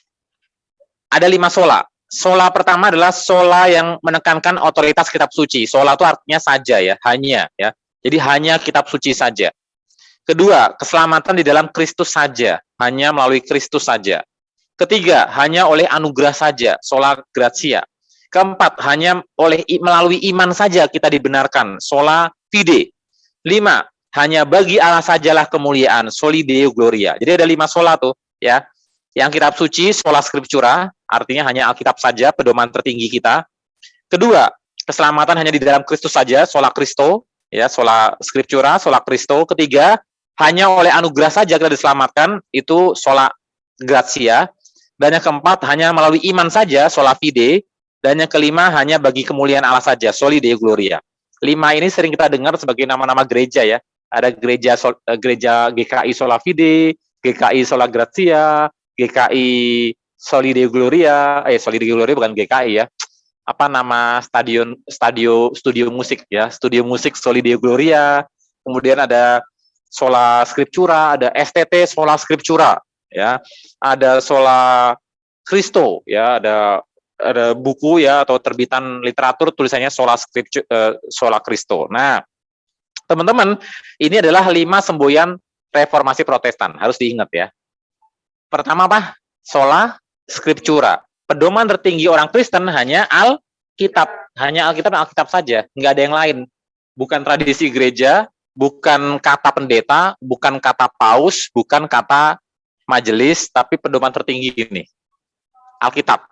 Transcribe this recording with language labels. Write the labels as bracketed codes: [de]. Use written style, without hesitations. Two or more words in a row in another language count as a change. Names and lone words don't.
[id] Misalnya ada 5 sola. Sola pertama adalah sola yang menekankan otoritas kitab suci. Sola itu artinya saja ya, hanya ya. Jadi hanya kitab suci saja. Kedua, keselamatan di dalam Kristus saja, hanya melalui Kristus saja. Ketiga, hanya oleh anugerah saja, [la] sola gratia. [id] Keempat, hanya melalui iman saja kita dibenarkan, [la] sola fide. [id] 5, hanya bagi Allah sajalah kemuliaan, [la] soli deo gloria. [id] Jadi ada 5 sola tuh, ya. Yang kitab suci, [la] sola scriptura, [id] artinya hanya Alkitab saja, pedoman tertinggi kita. Kedua, keselamatan hanya di dalam Kristus saja, [la] sola Christo, ya, sola scriptura, sola Christo. [id] Ketiga, hanya oleh anugerah saja kita diselamatkan, itu [la] sola gratia. [id] Dan yang keempat, hanya melalui iman saja, [la] sola fide. [id] Dan yang kelima, hanya bagi kemuliaan Allah saja, [la] soli deo gloria. [id] 5 ini sering kita dengar sebagai nama-nama gereja ya. Ada gereja GKI sola fide, GKI sola gratia, GKI soli deo gloria, soli deo gloria bukan GKI ya. Apa nama studio musik ya, studio musik soli deo gloria. Kemudian ada sola scriptura, ada STT sola scriptura ya. Ada sola Christo ya, ada buku ya atau terbitan literatur tulisannya sola Christo. Nah, teman-teman, ini adalah 5 semboyan reformasi Protestan, harus diingat ya. Pertama apa? [la] Sola scriptura. [id] Pedoman tertinggi orang Kristen hanya Alkitab, hanya Alkitab dan Alkitab saja, nggak ada yang lain. Bukan tradisi gereja, bukan kata pendeta, bukan kata paus, bukan kata majelis, tapi pedoman tertinggi ini, Alkitab.